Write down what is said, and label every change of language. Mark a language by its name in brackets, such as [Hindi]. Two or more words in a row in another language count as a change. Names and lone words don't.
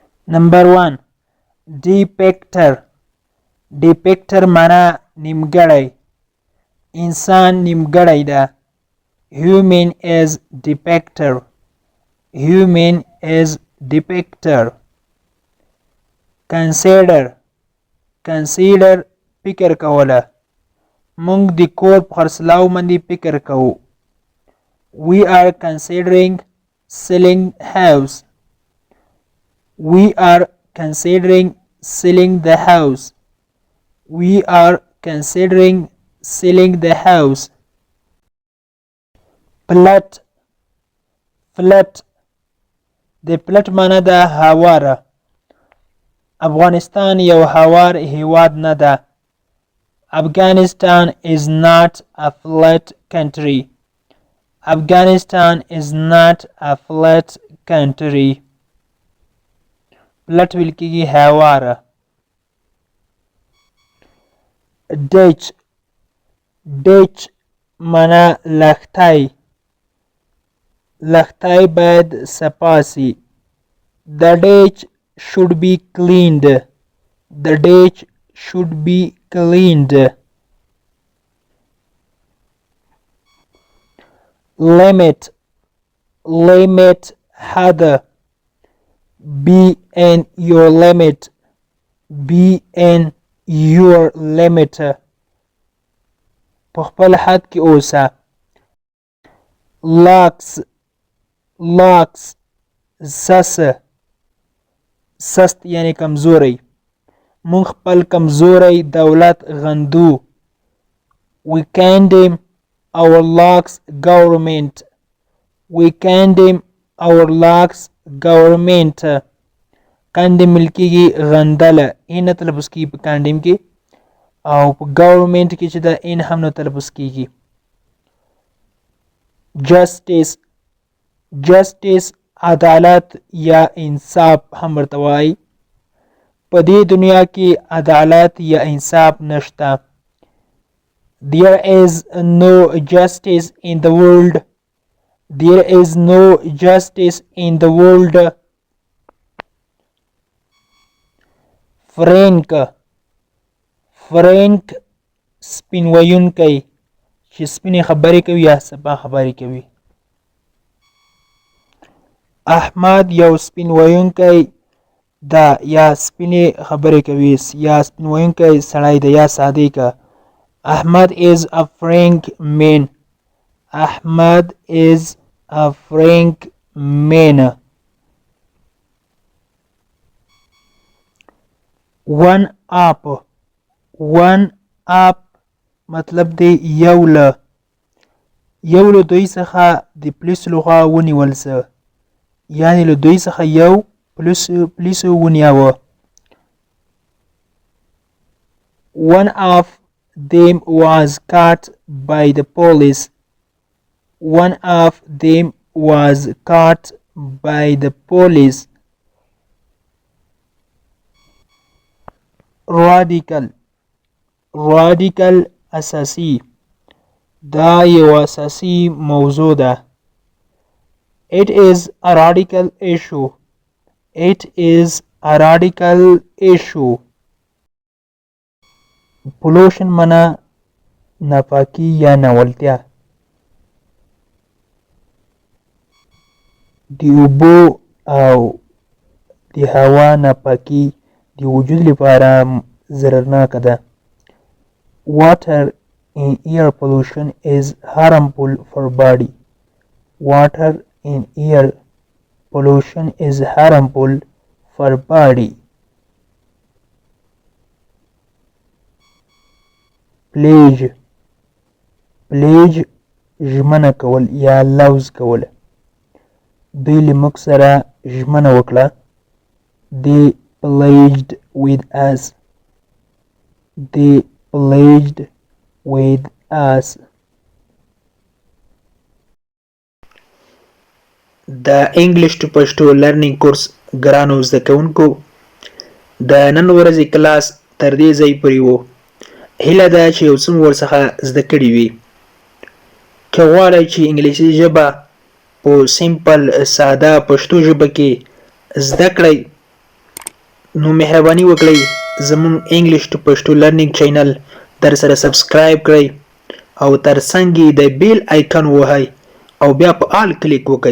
[English] Number 1. Depictor. Depictor [Pashto] معنا نیمګړی. انسان نیمګړی ده. [English] Human is depictor. Human is depictor. Consider. Consider [Pashto] فکر کوله. مونږ د کور په خرڅلاو باندې فکر کوو. [English] We are considering selling house. We are considering selling the house. We are considering selling the house. Flat. Flat. [Pashto] د فلټ معنی ده هواره. افغانستان یو هوار هیواد نه ده. [English] Afghanistan is not a flat country. Afghanistan is not a flat country. [Pashto] فلټ ویل کېږي هواره. [English] Ditch. [Pashto] Ditch معنی لښتی. لښتی باید صفا سي. [English] The ditch should be cleaned. The ditch should be cleaned. Limit. Limit حد. Be in your limit. Be in your limit. [Pashto] په خپل حد کې اوسه. Lax. Lax سس. سست یعنی کمزوری. مونږ خپل کمزوری دولت غندو. [English] We condemn our lax government. We condemn our lax government. [Pashto] condemn ویل کېږي غندله. ان نه تلفظ کېږي په condemn کې او په government کې چې ده ان هم نه تلفظ کېږي. Justice. Justice عدالت یا انصاف هم ورته وایي. په دې دنیا کې عدالت یا انصاف نشته. [English] There is no justice in the world. There is no justice in the world. Frank. [Pashto] Frank سپین ویونکی چې سپینې خبرې کوي یا صفا خبرې کوي. احمد یو سپین ویونکی ده یا سپینې خبرې کوي یا سپین ویونکی سړی ده یا ساده که. [English] Ahmad is a frank man. Ahmad is a frank man. One up. One up [Pashto] مطلب دی یو له. یو له دوی څخه د پولیسو لخوا ونیول څه یعنې له دوی څخه یو پولیسو ونیوه. [English] One of them was caught by the police. One of them was caught by the police. Radical. [Pashto] Radical اساسي. دا یو اساسي موضوع ده. [English] It is a radical issue. It is a radical issue. [Pashto] Pollution معنی ناپاکی یا ناولتیا. د اوبو او د هوا ناپاکی د وجود لپاره ضررناکه ده. [English] Water in air pollution is harmful for body. Water in air pollution is harmful for body. Pledge. [Pashto] Pledge ژمنه کول یا لوز کول. دوی له موږ سره ژمنه وکړه. [English] They pledged with us. They pledged with us. The English to Pashto learning course [Pashto] ګرانو زده کوونکو د نن ورځې کلاس تر دې ځای پورې و. هیله ده چې یو څه مو ورڅخه زده کړي وي. که غواړئ چې انګلیسي ژبه په سیمپل ساده پښتو ژبه کې زده کړئ نو مهرباني وکړئ زموږ [English] English to Pashto learning channel [Pashto] در سره سبسکرایب کړئ او تر څنګ یې د [English] bell icon [Pashto] ووهئ او بیا په آل کلیک وکړئ.